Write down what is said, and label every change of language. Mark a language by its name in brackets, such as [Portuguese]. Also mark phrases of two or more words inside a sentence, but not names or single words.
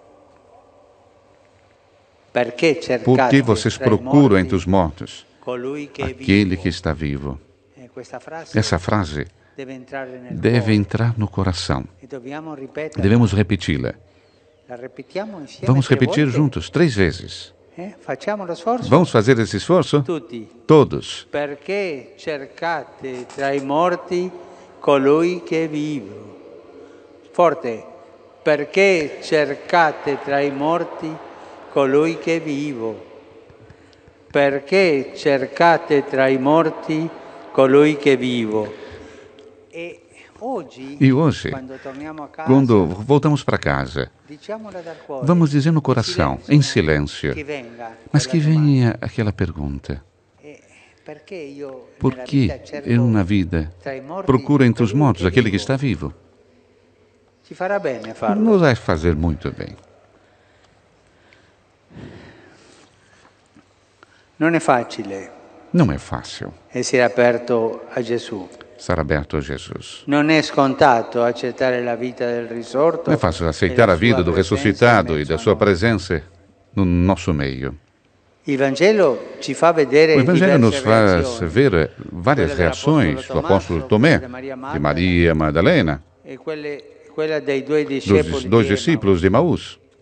[Portuguese] Por que vocês procuram entre os mortos aquele que está vivo? Essa frase deve entrar no coração. Devemos repeti-la. Vamos repetir juntos 3 vezes. Vamos fazer esse esforço? Todos. [Italian] Perché cercate tra i morti colui che è vivo? Forte. Perché cercate tra i morti colui che è vivo? Perché cercate tra i morti colui che è vivo? [Portuguese] E hoje, quando voltamos para casa, vamos dizer no coração, em silêncio, mas que venha aquela pergunta: por que eu na vida procuro entre os mortos aquele que está vivo? Nos vai fazer muito bem. Não é fácil [Italian] essere aperto a Gesù. [Portuguese] Estar aberto a Jesus. Não é [Italian] scontato accettare la vita del risorto. [Portuguese] Não é fácil aceitar a vida do ressuscitado e da sua presença no nosso meio. O Evangelho nos faz ver várias reações do apóstolo Tomé, de Maria Madalena, dos 2 discípulos de Emaús.